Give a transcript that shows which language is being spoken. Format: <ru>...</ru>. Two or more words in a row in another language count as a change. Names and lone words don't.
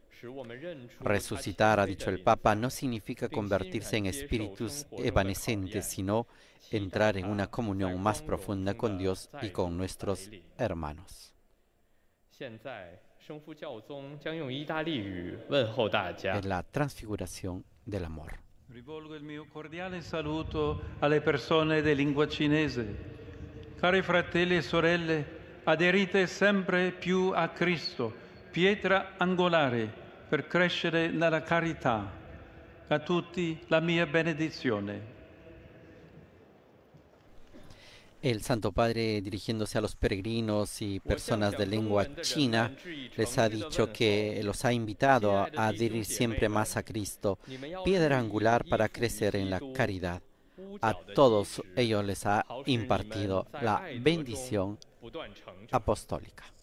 <es>Resucitar, ha dicho el Papa, no significa convertirse en espíritus evanescentes, sino entrar en una comunión más profunda con Dios y con nuestros hermanos. Es la transfiguración del amor.</es> <it>Rivolgo il mio cordiale saluto alle persone di lingua cinese. Cari fratelli e sorelle, aderite sempre più a Cristo, pietra angolare per crescere nella carità. A tutti la mia benedizione.</it> <es>El Santo Padre, dirigiéndose a los peregrinos y personas de lengua china, les ha dicho que los ha invitado a adherir siempre más a Cristo, piedra angular para crecer en la caridad. A todos ellos les ha impartido la bendición apostólica.</es>